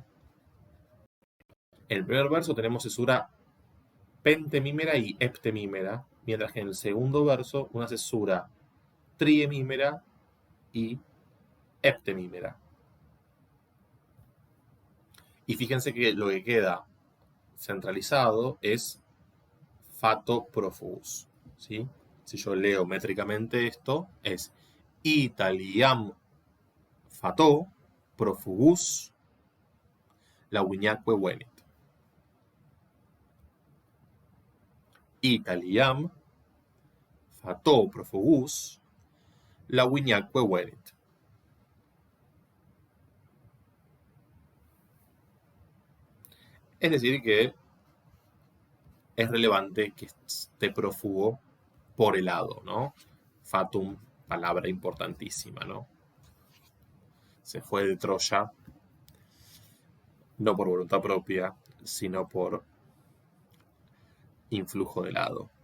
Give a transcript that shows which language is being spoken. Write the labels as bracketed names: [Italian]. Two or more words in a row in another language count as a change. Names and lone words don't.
[Spanish] En el primer verso tenemos cesura pentemímera y heptemímera, mientras que en el segundo verso una cesura triemímera y heptemímera. Y fíjense que lo que queda centralizado es [Latin] fato profugus, [Spanish] ¿sí? Si yo leo métricamente esto, es [Latin] italiam fato profugus launiaque venit. Italiam fato profugus launiaque venit. [Spanish] Es decir, que es relevante que esté prófugo por el lado, ¿no? Fatum, palabra importantísima, ¿no? Se fue de Troya, no por voluntad propia, sino por influjo de lado.